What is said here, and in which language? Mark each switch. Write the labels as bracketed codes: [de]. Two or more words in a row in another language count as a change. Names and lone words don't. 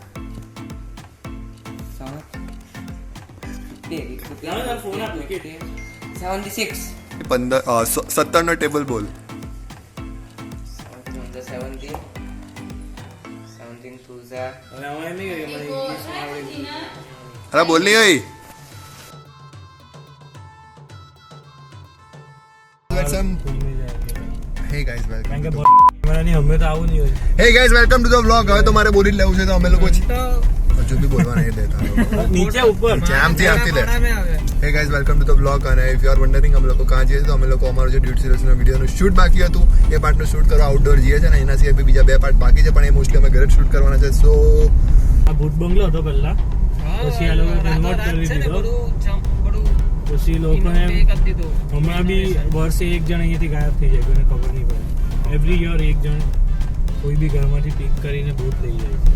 [gu] 76 17 નો ટેબલ બોલ 17 2 અરે બોલ નહીં હોય [en] Hey guys, welcome. Hey guys, welcome to the vlog. [gu] હવે તો મારે બોલી લેવું છે તો અમે લોકો હજુ બી બોલવા નહીં દેતા નીચે ઉપર આમથી લે [en] Hey guys, welcome to the vlog. [gu] અને [en] if you are wondering [gu] અમે લોકો ક્યાં જઈએ તો અમે લોકો અમારો જે [en] duet seriesનો [gu] વિડીયોનું શૂટ બાકી હતું એ પાર્ટનું શૂટ કરવા આઉટડોર જઈએ છે ને એના સિવાય બીજા 2 પાર્ટ બાકી છે પણ એ મોસ્ટલી અમે ઘરે જ શૂટ કરવાના છે સો આ ભૂત બંગલો હતો પહેલા પછી આ લોકો કન્વર્ટ કરી દીધો પછી લોકોને હમણાં બી વર્ષે એક જણ અહીંયાથી ગાયબ થઈ જાય કોઈને ખબર નહીં પડે [en] every year [gu] એક જણ કોઈ બી ઘરમાંથી પીક કરીને ભૂત લઈ જાય છે